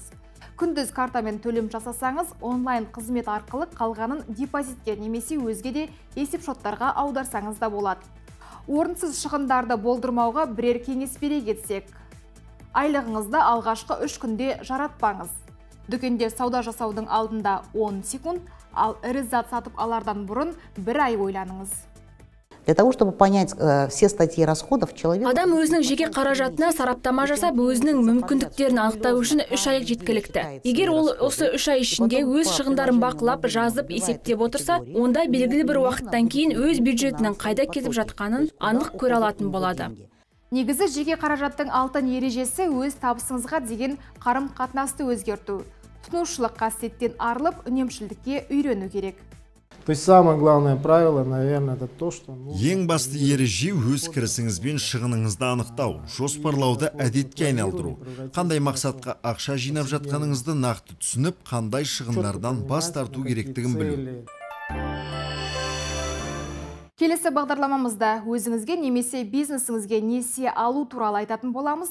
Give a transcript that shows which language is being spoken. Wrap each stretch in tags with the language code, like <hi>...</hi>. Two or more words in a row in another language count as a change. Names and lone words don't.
<kk>Күндіз картамен төлем жасасаңыз, онлайн қызмет арқылы қалғанын депозитке немесе өзге де есеп шоттарға аударсаңыз да болады. Орынсыз шығындарды болдырмауға бірер кеңес бере кетсек. Айлығыңызды алғашқы 3 күнде жаратпаңыз. Дүкенде сауда жасаудың алдында 10 секунд, ал ірі зат сатып алардан бұрын 1 ай ойланыңыз.</kk> <ru>Для того, чтобы понять все статьи расходов, человек...</ru> <kk>Адам өзінің жеке қаражатына сараптама жасап, өзінің мүмкіндіктерін анықтау үшін 3 ай жеткілікті. Егер ол осы 3 ай ішінде өз шығындарын бақылап, жазып, есептеп отырса, онда белгілі бір уақыттан кейін өз бюджетінің қайда кетіп жатқанын анық көре алатын болады. Негізі жеке қаражаттың алтын ережесі өз табысыңызға деген қарым-қатынасты өзгерту. Тұтынушылық қасиеттен арылып, үнемшілдікке үйрену керек.</kk> <ru>То есть самое главное правило, наверное, это то, что...</ru> <kk>Ең басты ереже өз кірісіңіз бен шығыныңызды анықтау, жоспарлауды әдетке айналдыру. Қандай мақсатқа ақша жинап жатқаныңызды нақты түсініп, қандай шығындардан бас тарту керектігін білу. Келесі бағдарламамызда өзіңізге немесе бизнесіңізге несие алу туралы айтатын боламыз.</kk>